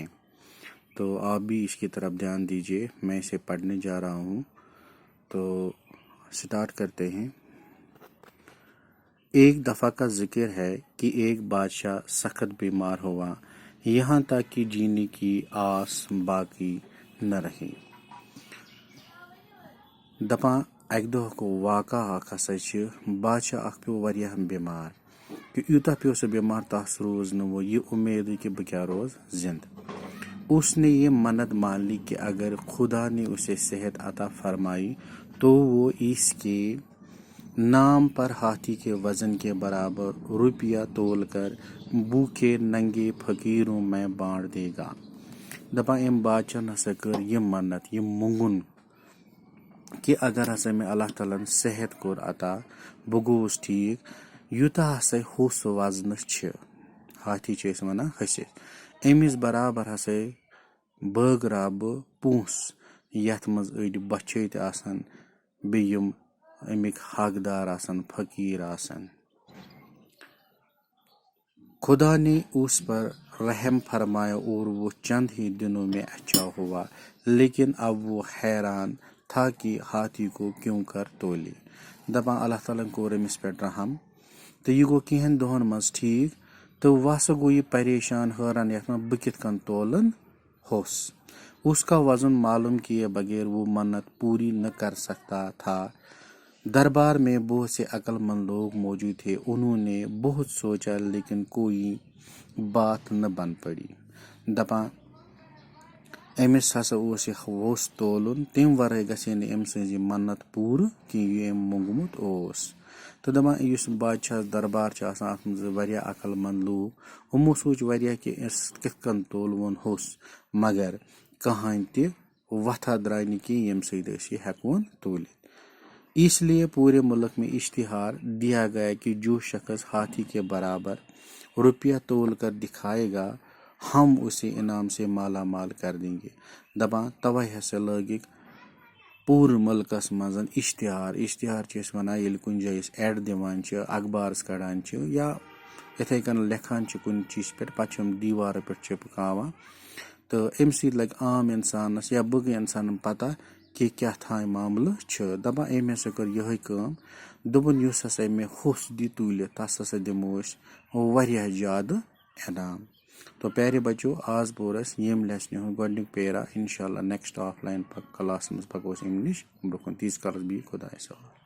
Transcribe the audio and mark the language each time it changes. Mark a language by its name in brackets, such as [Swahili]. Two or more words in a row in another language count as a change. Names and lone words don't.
[Urdu] تو آپ بھی اس کی طرف دھیان دیجیے، میں اسے پڑھنے جا رہا ہوں۔ تو سٹارٹ کرتے ہیں۔ ایک دفعہ کا ذکر ہے کہ ایک بادشاہ سخت بیمار ہوا، یہاں تک کہ جینے کی آس باقی نہ رہی۔ [Kashmiri] دپان اکہ دۄہ گوٚو واقعہ اکھ ہسا چھِ بادشاہ اکھ پیو واریاہ بیمار کہ یوٗتاہ پیو سُہ بیمار تس روز نہٕ وہ یہ امید کہ بہٕ کیٛاہ روز زندہ۔ [Urdu] اس نے یہ منت مان لی کہ اگر خدا نے اسے صحت عطا فرمائی تو وہ اس کے نام پر ہاتھی کے وزن کے برابر روپیہ تول کر بھوکے ننگے فقیروں میں بانٹ دے گا۔ [Kashmiri] دپان ام بادشاہ ہسا کر یہ منت، یہ مونگن کہ اگر ہسا میں اللہ تعالیٰ صحت کور عطا، بہ گوس ٹھیک، یوتاہ ہسا ہوس وزنس چھ، ہاتھی چھ اس ونان ہسِتھ، امس برابر ہسا بٲگرا بہ پونس یتھ مز أڑۍ بچھے تہِ آسن، بیٚیہِ یِم امیک حقدار آسن، فقیر آسن۔ [Urdu] خدا نے اس پر رحم فرمایا اور وہ چند ہی دنوں میں اچھا ہوا، لیکن اب وہ حیران تھا کہ ہاتھی کو کیوں کر تولے۔ [Kashmiri] دپان اللہ تعالیٰ کور امس پہ رحم تو یہ گو کینہن دۄہن مز ٹھیک، تو وہ ہسا گو یہ پریشان حیران یتھ منٛز بہ کتھ کن تولن ہوس۔ [Urdu] اس کا وزن معلوم کیے بغیر وہ منت پوری نہ کر سکتا تھا۔ دربار میں بہت سے عقل مند لوگ موجود تھے، انہوں نے بہت سوچا لیکن کوئی بات نہ بن پڑی۔ [Kashmiri] دپان امس ہسا اوس یہ ووٚژھ تولن، تمہِ ورٲے گژھِ نہٕ أمۍ سٕنٛز یہِ منت پوٗرٕ کینٛہہ یہِ أمۍ موٚنگمُت اوس۔ تہٕ دپان یُس بادشاہس دربار چھُ آسان اتھ منٛز واریاہ عقل مند لوٗکھ، یِمو سوٗنٛچ واریاہ کہ أسۍ کِتھ کٔنۍ تولہون ہوٚس، مگر کٕہٲنۍ تہِ وتھا درٛاے نہٕ کینٛہہ ییٚمہِ سۭتۍ أسۍ یہِ ہٮ۪کہون تولِتھ۔ [Urdu] اس لیے پورے ملک میں اشتہار دیا گیا کہ جو شخص ہاتھی کے برابر روپیہ تول کر دکھائے گا ہم اسے انعام سے مالا مال کر دیں گے۔ [Kashmiri] دپان توے ہسا لٲگِکھ پوٗرٕ ملکس منٛز اشتہار چھِ أسۍ ونان ییٚلہِ کُنہِ جایہِ أسۍ ایڈ دِوان چھِ، اخبارس کڑان چھِ، یا یِتھے کٔنۍ لیکھان چھِ کُنہِ چیٖزٕ پٮ۪ٹھ، پتہٕ چھِ یِم دیوارو پٮ۪ٹھ چپکاوان، تہٕ امہِ سۭتۍ لگہِ عام انسانس یا بٲقٕے انسانن پتہ کہ کیاہ تھانۍ معاملہٕ چھُ۔ دپان أمۍ ہسا کٔر یِہے کٲم، دوٚپُن یُس ہسا مےٚ ہوٚس دی تُلِتھ تس ہسا دِمو أسۍ واریاہ زیادٕ انعام۔ تو پیارے بچو، آز پوٚر اسہِ ییٚمہِ لیسنہِ ہُنٛد گۄڈنیُک پیرا، [Arabic] انشاء اللہ [English] next offline class [Kashmiri] منٛز پکو أسۍ امہِ نِش برونٛہہ کُن۔ تیٖتِس کالس بِہِو خۄدایس حوالہٕ۔